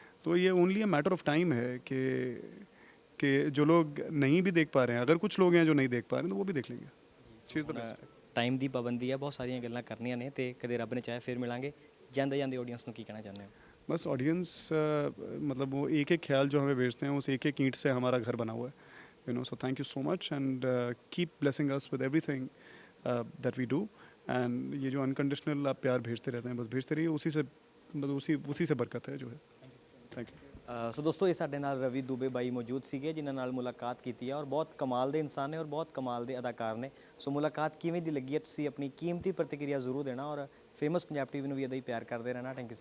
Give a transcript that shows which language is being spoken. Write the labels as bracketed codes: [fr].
[hi] तो ये [en] only a matter of time [hi] है कि जो लोग नहीं भी देख पा रहे हैं, अगर कुछ लोग हैं जो नहीं देख पा रहे हैं तो वो भी देख लेंगे. [en] She is the best. [pa] Time ਦੀ ਪਾਬੰਦੀ ਹੈ, ਬਹੁਤ ਸਾਰੀਆਂ ਗੱਲਾਂ ਕਰਨੀਆਂ ਨੇ ਤੇ ਕਦੇ ਰੱਬ ਨੇ ਚਾਹਿਆ ਫਿਰ ਮਿਲਾਂਗੇ. ਜਾਂਦੇ ਜਾਂਦੇ ਆਡੀਅנס ਨੂੰ ਕੀ ਕਹਿਣਾ ਚਾਹੁੰਦੇ ਹੋ? [hi] बस ऑडियंस, मतलब वो एक एक ख्याल जो हमें भेजते हैं, उस एक एक ईंट से हमारा घर बना हुआ है. [en] So thank you so much and keep blessing us with everything that we do. [hi] And ये जो अनकंडीशनल आप प्यार भेजते रहते हैं, बस भेजते रहिए, उसी से बरकत है जो है. [en] Thank you. [pa] ਸੋ ਦੋਸਤੋ, ਇਹ ਸਾਡੇ ਨਾਲ ਰਵੀ ਦੁਬੇ ਬਾਈ ਮੌਜੂਦ ਸੀਗੇ ਜਿਨ੍ਹਾਂ ਨਾਲ ਮੁਲਾਕਾਤ ਕੀਤੀ ਹੈ ਔਰ ਬਹੁਤ ਕਮਾਲ ਦੇ ਇਨਸਾਨ ਨੇ ਔਰ ਬਹੁਤ ਕਮਾਲ ਦੇ ਅਦਾਕਾਰ ਨੇ. ਸੋ ਮੁਲਾਕਾਤ ਕਿਵੇਂ ਦੀ ਲੱਗੀ ਹੈ, ਤੁਸੀਂ ਆਪਣੀ ਕੀਮਤੀ ਪ੍ਰਤੀਕਿਰਿਆ ਜ਼ਰੂਰ ਦੇਣਾ ਔਰ ਫੇਮਸ ਪੰਜਾਬ ਟੀਵੀ ਨੂੰ ਵੀ ਇੱਦਾਂ ਹੀ ਪਿਆਰ ਕਰਦੇ ਰਹਿਣਾ. [en] Thank you so much.